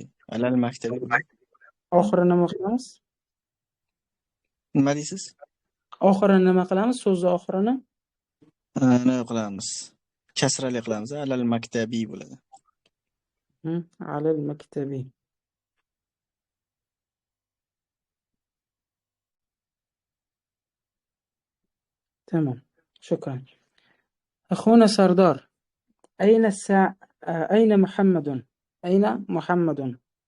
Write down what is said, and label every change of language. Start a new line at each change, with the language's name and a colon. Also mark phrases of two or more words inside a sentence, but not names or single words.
Arabic: على المكتب
Uzbek: bo'ladi. Oxirini nima qilamiz? Nima deysiz? Oxirini nima qilamiz? So'zni oxirini Nima qilamiz? Kasrali qilamiz.
Arabic: على المكتب
Uzbek: bo'ladi.
Arabic: على المكتب. تمام، شكرا. أخونا سردار، أين محمد؟ أين محمد؟